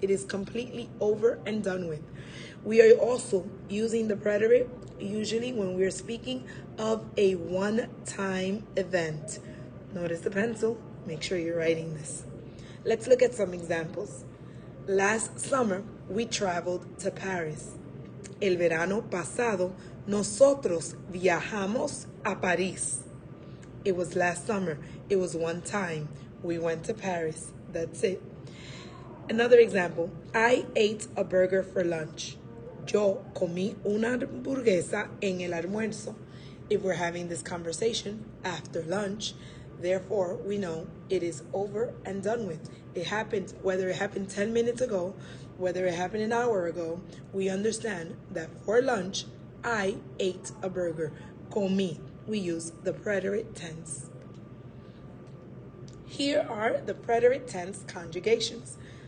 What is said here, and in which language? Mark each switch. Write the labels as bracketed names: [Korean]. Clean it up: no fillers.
[English] It is completely over and done with. We are also using the preterite usually when we are speaking of a one-time event. Notice the pencil. Make sure you're writing this. Let's look at some examples. Last summer, we traveled to Paris. [Spanish] El verano pasado, nosotros viajamos a París. [English] It was last summer. It was one time. We went to Paris. That's it. Another example. I ate a burger for lunch. [Spanish] Yo comí una hamburguesa en el almuerzo. [English] If we're having this conversation after lunch, therefore, we know it is over and done with. It happened, whether it happened 10 minutes ago, whether it happened an hour ago, we understand that for lunch, I ate a burger. Comí. We use the preterite tense. Here are the preterite tense conjugations.